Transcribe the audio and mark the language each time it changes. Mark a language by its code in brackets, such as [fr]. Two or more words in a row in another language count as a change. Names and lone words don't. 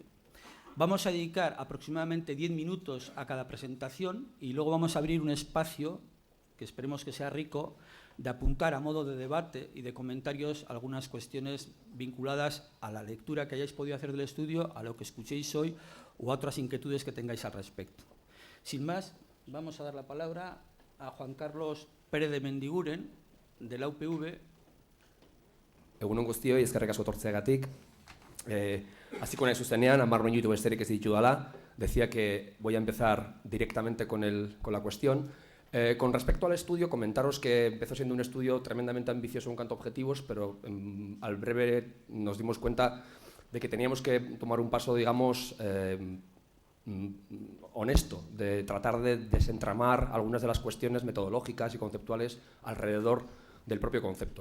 [es] Vamos a dedicar aproximadamente 10 minutos a cada presentación y luego vamos a abrir un espacio, que esperemos que sea rico, de apuntar a modo de debate y de comentarios algunas cuestiones vinculadas a la lectura que hayáis podido hacer del estudio, a lo que escuchéis hoy o a otras inquietudes que tengáis al respecto. Sin más, vamos a dar la palabra a Juan Carlos Pérez de Mendiguren, de la UPV. [eu] Egunon guztioi, eskerrik asko tortzeagatik. Hasiko nahi zuzenean, 10 minutu besterik ez ditu dela. [es] Decía que voy a empezar directamente con la cuestión. Con respecto al estudio, comentaros que empezó siendo un estudio tremendamente ambicioso en cuanto a objetivos, pero al breve nos dimos cuenta de que teníamos que tomar un paso, digamos, honesto, de tratar de desentramar algunas de las cuestiones metodológicas y conceptuales alrededor del propio concepto.